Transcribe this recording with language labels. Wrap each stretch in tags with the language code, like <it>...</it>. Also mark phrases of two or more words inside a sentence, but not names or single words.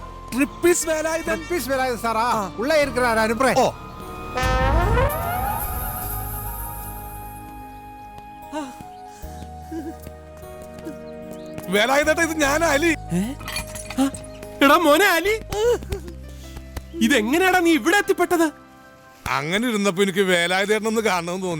<ta>ட்ரிப்பிஸ் வேலாயுதன். ட்ரிப்பிஸ் வேலாயுதன் சாரா? உள்ள இருக்கிறார், அனுப்புறேன். ஓ,</ta> <ml>വേലായുധേട്ടാ, ഇത് ഞാനാ അലി. എടാ മോനെ അലി, ഇതെങ്ങനെയാടാ നീ ഇവിടെ എത്തിപ്പെട്ടത്? അങ്ങനെ ഇരുന്നപ്പോ എനിക്ക് വേലായുധേട്ടനൊന്ന് കാണണമെന്ന് തോന്നി.</ml>